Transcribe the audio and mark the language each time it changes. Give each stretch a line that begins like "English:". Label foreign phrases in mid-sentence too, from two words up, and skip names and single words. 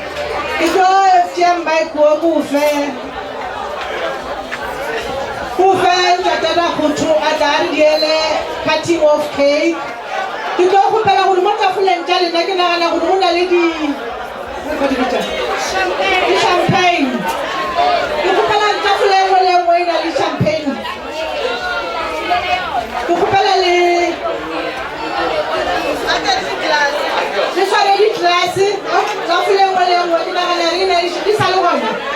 English: Kufe cutting of cake.
Northern Sotho: Ke tlo kgopela gore mo tafoleng tša lena ke nagana gore go na le champagne. Ke kgopela tafole engwe le engwe e na le champagne. Ke kgopela le tshware ditlelase tafole engwe le engwe ke nagana re na di sa le gona.